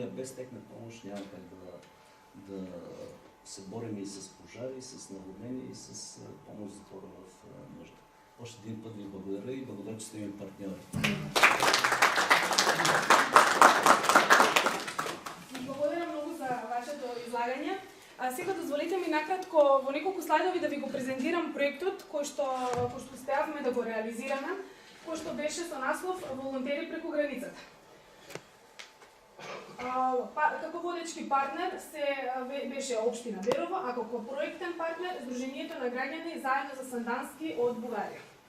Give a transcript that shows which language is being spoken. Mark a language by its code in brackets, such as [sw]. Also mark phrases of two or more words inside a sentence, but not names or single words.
[bg] Без техна помощ няма как да се борим и с пожари, и с наводнения, и с помощ за хора в нужда. Още един път ви благодаря и благодаря, че сте ми партньори. [mk] Благодаря много за вашето излагање. Сега дозволите ми накратко во неколку слайдови да ви го презентирам проектот кој што успеавме да го реализираме, кој што беше со наслов Волонтери преку границата. Како водечки партнер беше Општина Берово, а како проектен партнер Сдруженијето на граѓани заедно за Сандански од Бугарија.